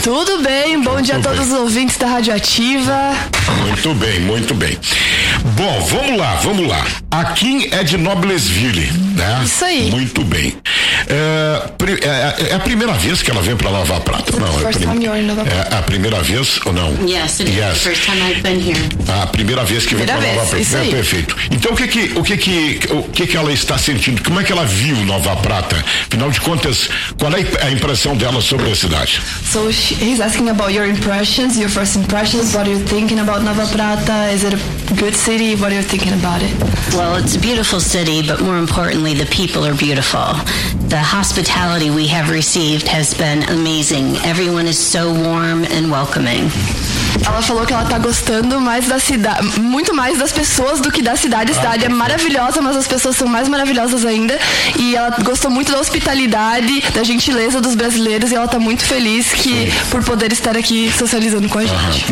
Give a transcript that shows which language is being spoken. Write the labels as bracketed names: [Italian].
[Portuguese] Tudo bem, bom dia a todos os ouvintes da Rádio Ativa. Muito bem, muito bem. Bom, vamos lá. A Kim é de Noblesville, né? Isso aí. Muito bem. É a primeira vez que ela vem para Lavar Prata? Não, é a primeira vez ou não? [English] Yes, it is the first time I've been here. [Portuguese] A primeira vez que primeira vem para Lavar Prata. Isso aí. É, perfeito. Então, o que ela está sentindo? Como é que ela viu Nova Prata? Afinal de contas, qual é a impressão dela sobre a cidade? [English] So he's asking about your impressions, your first impressions. What are you thinking about Nova Prata? Is it a good city? What are you thinking about it? Well, it's a beautiful city, but more importantly, the people are beautiful. The hospitality we have received has been amazing. Everyone is so warm and welcoming. [Portuguese] Ela falou que ela tá gostando mais da cidade, muito mais das pessoas do que da cidade. A cidade é maravilhosa, mas as pessoas são mais maravilhosas ainda. E ela gostou muito da hospitalidade, da gentileza dos brasileiros, e ela tá muito feliz que, por poder estar aqui socializando com a gente.